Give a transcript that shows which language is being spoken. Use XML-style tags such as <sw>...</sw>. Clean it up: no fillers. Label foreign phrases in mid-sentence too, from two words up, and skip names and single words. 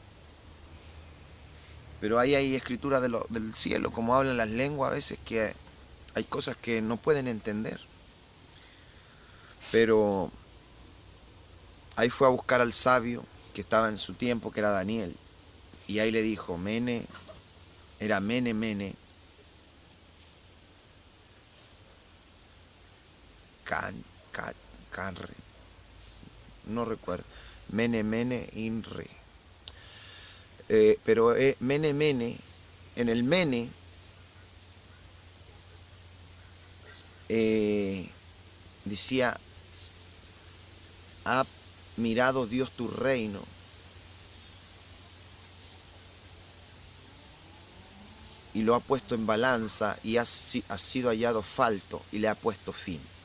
<es>Pero ahí hay escritura del cielo, como hablan las lenguas a veces, que hay cosas que no pueden entender. Pero ahí fue a buscar al sabio que estaba en su tiempo, que era Daniel. Y ahí le dijo, Mene, era Mene, Mene, Canre, no recuerdo, Mene, Mene, Inre. Pero Mene, Mene, en el Mene, decía, ha mirado Dios tu reino y lo ha puesto en balanza y ha sido hallado falto y le ha puesto fin.</es>